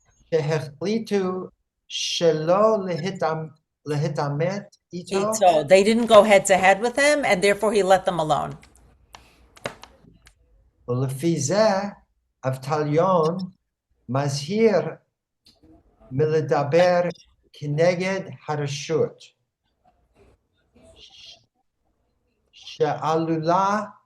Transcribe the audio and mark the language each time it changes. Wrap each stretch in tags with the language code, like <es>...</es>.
<he>שהחליטו שלא להתעמת איתו.</he> <en>They didn't go head to head with him, and therefore he let them alone.</en> <he>ולפי זה אבטליון מזהיר מלדבר כנגד הרשות שעלולה</he>